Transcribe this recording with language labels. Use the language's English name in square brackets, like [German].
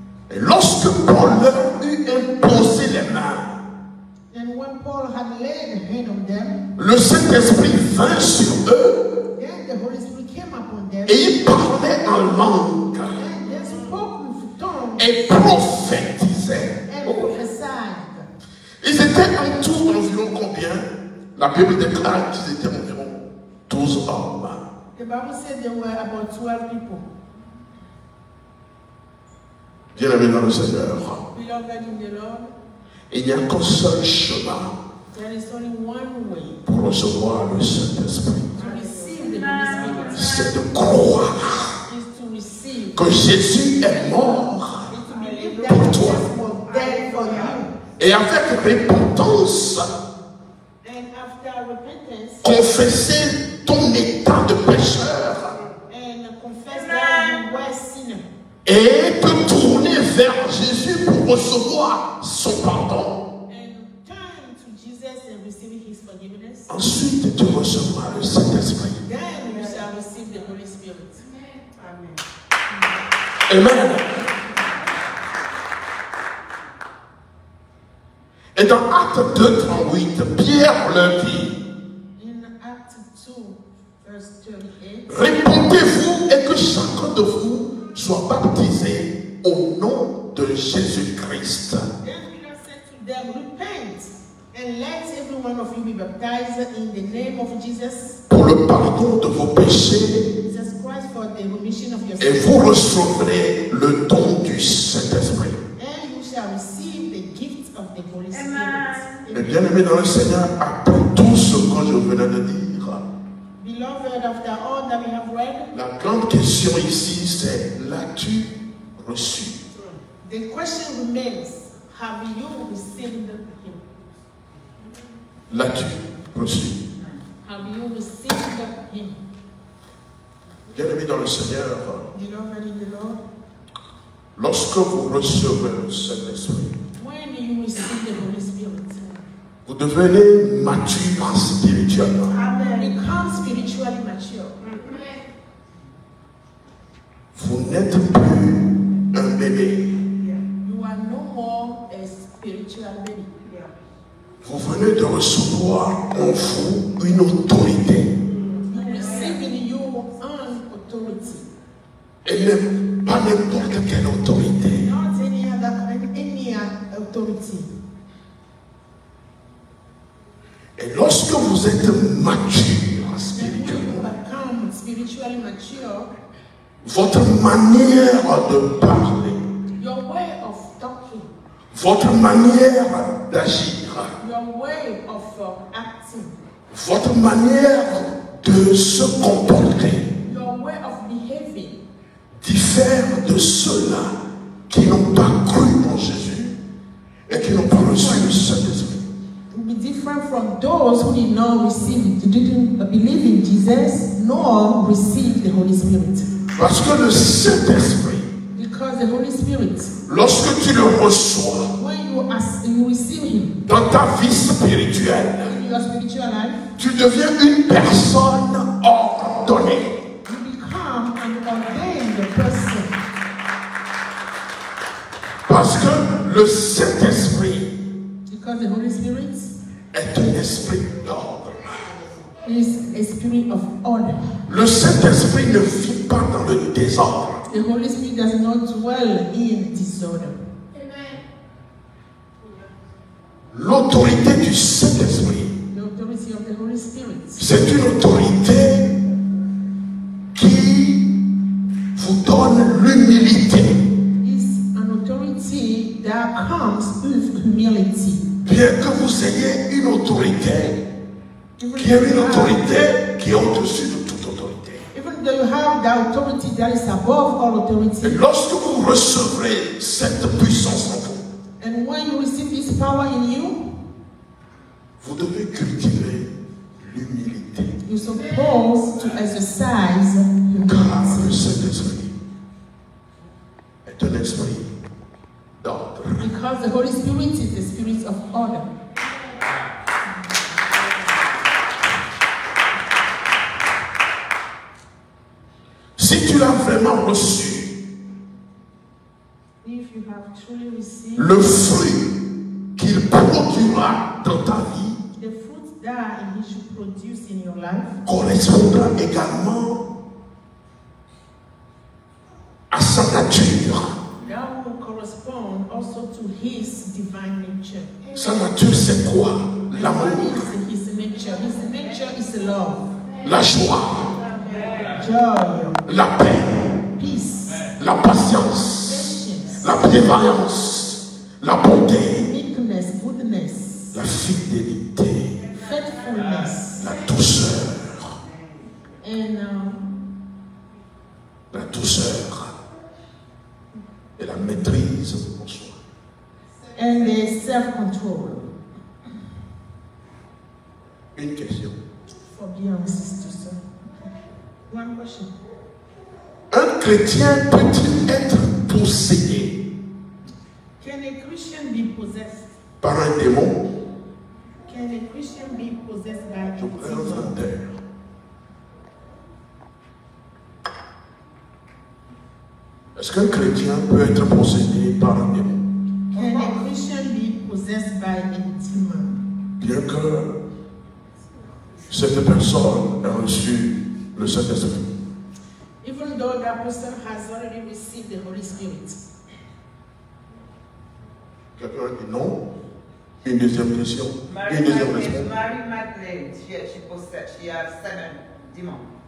[French] Et lorsque Paul leur eut imposé les mains, [English] And when Paul had laid a hand on them, [French] le Saint-Esprit vint sur eux [English] then the Holy Spirit came upon them, [French] et ils parlaient en langue [English] and they spoke with tongues [French] et prophétisaient. prophétisaient. [English] and prophesied. [French] Ils étaient en tout environ combien? La Bible déclare qu'ils étaient environ 12 hommes. [English] The Bible said there were about 12 people. [French] Bien-aimés dans le Seigneur, [English] Beloved in the Lord, [French] il n'y a qu'un seul chemin [English] there is only one way [French] pour recevoir le Saint-Esprit. [English] to receive the Holy Spirit. [French] C'est de croire [English] Is to receive. [French] que Jésus est mort [English] Is to believe that Jesus was dead for you. [French] et avec repentance, [English] And after repentance, [French] confesser ton état de pécheur [English] and confess that you were a sinner. [French] et te tourner vers Jésus pour recevoir son pardon. [English] And turn to Jesus and receive his forgiveness. [French] Ensuite, tu recevras le Saint-Esprit. [English] Then you shall receive the Holy Spirit. [French] Amen. [English] Amen. [French] Et dans Actes 2, 38, Pierre leur dit, [English] In Acts 2, verse 38, [French] répentez-vous et que chacun de vous soit baptisé au nom de Jésus-Christ. [English] then Peter said to them, repent, and let every one of you be baptized in the name of Jesus, [French] Pour le pardon de vos péchés, [English] Jesus Christ, for the remission of your [French] et [English] sins. [French] vous recevrez le don du Saint-Esprit. [English] And you shall receive the gift of the Holy Spirit. [French] Et bien aimé dans le Seigneur, après tout ce que je venais de dire, [English] Beloved, after all that we have read, [French] la grande question ici, c'est l'as-tu reçu? [English] the question remains, have you received him? [French] L'as-tu reçu? [English] Have you received him? [French] Bien aimé dans le Seigneur, [English] Beloved in the Lord, [French] lorsque vous recevez le Saint-Esprit, [English] when you receive the Holy Spirit, [French] vous devenez mature spirituellement. [English] become spiritually mature. [French] Vous n'êtes plus un bébé. [English] You are no more a spiritual baby. [French] Vous venez de recevoir en vous une autorité. [English] You receive in you an authority, [French] Et même pas n'importe quelle autorité. [English] not any authority. [French] Et lorsque vous êtes mature [English] And when [French] spirituellement, [English] you become spiritually mature, [French] votre manière de parler, [English] your way of talking, [French] votre manière d'agir, [English] your way of acting, [French] votre manière de se comporter [English] your way of behaving [French] diffère de ceux-là qui n'ont pas cru en Jésus et qui n'ont pas reçu le Saint-Esprit. [English] will be different from those who did not receive, didn't believe in Jesus, nor receive the Holy Spirit. [French] Parce que le Saint-Esprit, [English] Because the Holy Spirit, [French] lorsque tu le reçois [English] when you receive him [French] dans ta vie spirituelle, [English] in your spiritual life, [French] tu deviens une personne ordonnée. [English] you become an ordained person. [French] Parce que le Saint-Esprit [English] Because the Holy Spirit [French] est un esprit d'ordre. [English] is a spirit of order. [French] Le Saint-Esprit ne vit pas dans le désordre. [English] The Holy Spirit does not dwell in disorder. [French] L'autorité du Saint-Esprit, [English] The authority of the Holy Spirit [French] c'est une autorité qui vous donne l'humilité. [English] is an authority that comes with humility. [French] Bien que vous ayez une autorité qui est une autorité qui est au-dessus de toute autorité. [English] Even though you have the authority that is above all [French] Et [English] authority, [French] lorsque vous recevrez cette puissance en vous, [English] and when you receive this power in you, [French] vous devez cultiver l'humilité. [English] you're supposed to exercise [French] Car le [English] humility. [French] Saint-Esprit est un esprit d'ordre. [English] Because the Holy Spirit is the spirit of order. [French] Si tu l'as vraiment reçu, [English] If you have truly received [French] le fruit qu'il produira dans ta vie [English] the fruit that He should produce in your life [French] correspondra également à sa nature. [English] that will correspond also to his divine nature. [French] Sa nature, c'est quoi? L'amour, [English] What is his nature? His nature is love, [French] la joie, [English] joy, [French] la paix, [English] peace, [French] la patience, [English] patience, [French] la bienveillance, la bonté, [English] meekness, goodness, [French] la fidélité, [English] faithfulness, [French] la douceur, [English] and [French] la douceur et la maîtrise en soi. [English] and the self-control. [French] Une question. [English] Forbearance, sister. One question. [French] Un chrétien peut-il être possédé [English] Can a Christian be possessed? [French] par un démon? [English] Can a Christian be possessed by a [French] Je voudrais [English] demon? [French] entendre terre. Est-ce qu'un chrétien peut être possédé par un démon? [English] Can a Christian be possessed by a demon? [French] Bien que cette personne ait reçu le Saint-Esprit. [English] Even though that person has already received the Holy Spirit. [French] Quelqu'un dit non. Une deuxième question. Une deuxième réponse. [English] Mary Magdalene, she has 7 demons.